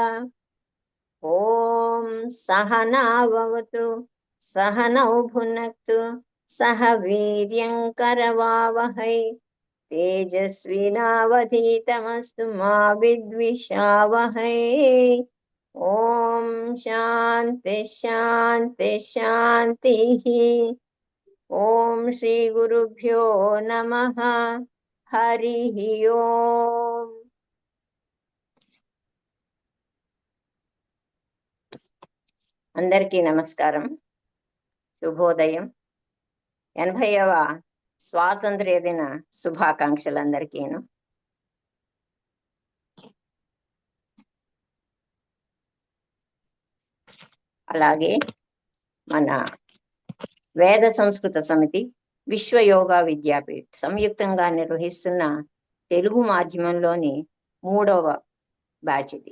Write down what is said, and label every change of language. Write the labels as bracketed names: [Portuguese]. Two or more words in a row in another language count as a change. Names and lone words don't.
[Sanskrit] ॐ सहनाववतु सहनौ भुनक्तु सह वीर्यं करवावहै तेजस्विनावधीतमस्तु मा विद्विषावहै। ॐ शान्ति शान्ति शान्तिः। ॐ श्रीगुरुभ्यो नमः। हरिः ओम्। [Telugu] అందరికీ నమస్కారం, శుభోదయం. 80వ స్వాతంత్ర్య దిన శుభాకాంక్షలందరికీను. అలాగే మన వేద సంస్కృత సమితి విశ్వ యోగా విద్యాపీఠ్ సంయుక్తంగా నిర్వహిస్తున్న తెలుగు మాధ్యమంలోని 3వ బ్యాచ్ ఇది.